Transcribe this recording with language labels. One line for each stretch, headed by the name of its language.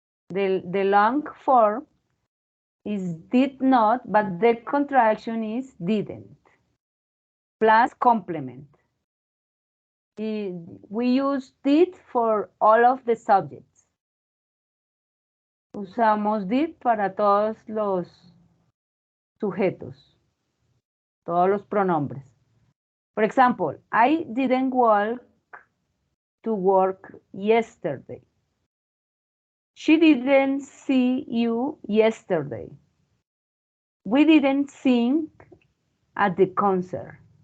English: The long form is did not, but the contraction is didn't. Plus complement. We use did for all of the subjects.
Spanish: Usamos did para todos los sujetos, todos los pronombres.
English: For example, I didn't walk to work yesterday. She didn't see you yesterday. We didn't sing at the concert.